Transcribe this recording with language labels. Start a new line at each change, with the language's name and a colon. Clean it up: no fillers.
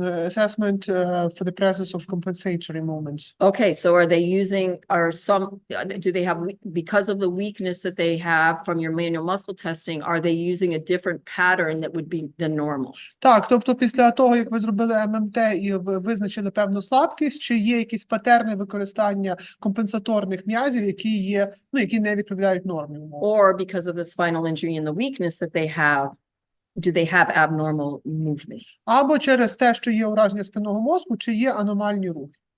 English: Assessment for the presence of compensatory movements. Okay, so are they using, do they have, because of the weakness that they have from your manual muscle testing, are they using a different pattern that would be the normal?
Ukrainian: Так, тобто після того, як ви зробили ММТ і ви визначили певну слабкість, чи є якісь патерни використання компенсаторних м'язів, які є, ну, які не відповідають нормі умовно?
English: Or because of the spinal injury and the weakness that they have, do they have abnormal movements?
Ukrainian: Або через те, що є ураження спинного мозку, чи є аномальні рухи.